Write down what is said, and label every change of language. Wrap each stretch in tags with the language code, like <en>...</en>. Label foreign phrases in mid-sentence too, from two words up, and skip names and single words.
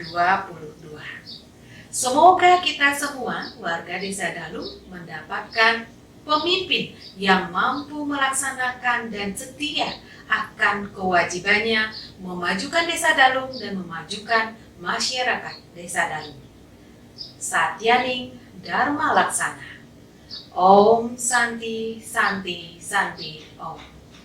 <id>Semoga kita semua warga Desa Dalung mendapatkan pemimpin yang mampu melaksanakan dan setia akan kewajibannya memajukan Desa Dalung dan memajukan masyarakat Desa Dalung. Satyaning Dharma Laksana.</id> <sa>Om Santi Santi Santi Om.</sa>